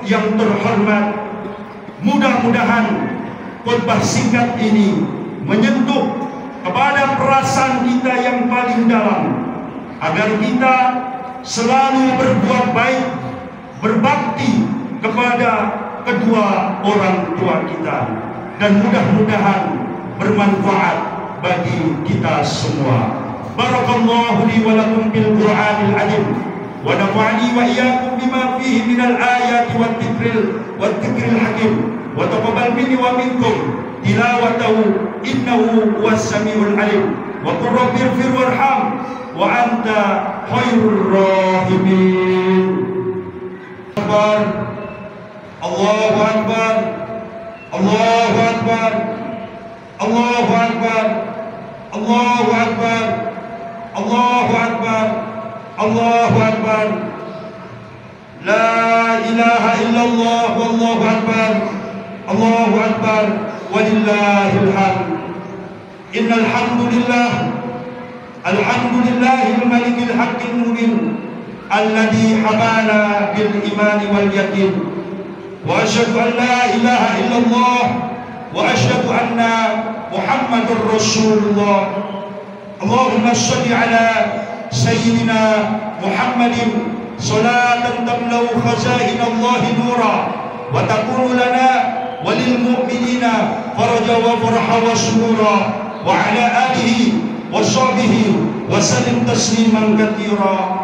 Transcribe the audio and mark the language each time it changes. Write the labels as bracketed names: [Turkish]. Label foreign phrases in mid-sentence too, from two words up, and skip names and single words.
[Indonesian] yang terhormat, mudah-mudahan khutbah singkat ini menyentuh kepada perasaan kita yang paling dalam, agar kita selalu berbuat baik, berbakti kepada kedua orang tua kita, dan mudah-mudahan bermanfaat bagi kita semua. [Arabic] بارك الله لي ولكم بالقرآن العظيم ونفعني وإياكم بما فيه من الآيات والذكر الحكيم وتقبل مني ومنكم تلاوته إنه هو السميع العليم وقل رب اغفر وارحم وأنت خير الراحمين. الله أكبر، الله أكبر، الله أكبر، الله أكبر، الله أكبر، الله أكبر. لا إله إلا الله والله أكبر، الله أكبر، ولله الحمد. إن الحمد لله، الحمد لله الملك الحق المبين الذي حبانا بالإيمان واليقين. وأشهد أن لا إله إلا الله وأشهد أن محمدا رسول الله. اللهم صل على سيدنا محمد صلاة تملأ خزائن الله نورا وتكون لنا وللمؤمنين فرجا وفرحا وسرورا وعلى آله وصحبه وسلم تسليما كثيرا.